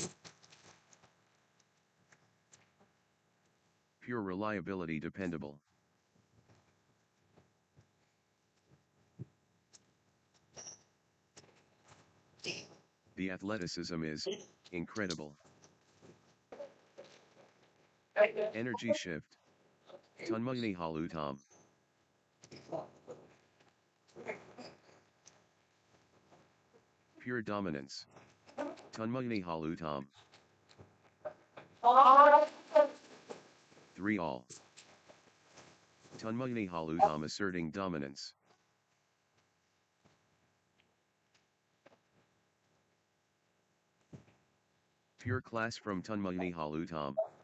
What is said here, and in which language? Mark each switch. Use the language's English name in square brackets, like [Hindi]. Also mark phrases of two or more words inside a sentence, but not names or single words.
[English] Pure reliability dependable. The athleticism is incredible. Energy shift. Tunmugni Halutam. Pure dominance. Tunmugni Halutam. 3-all. Tunmugni Halutam asserting dominance. Pure class from Tunmugni Halutam.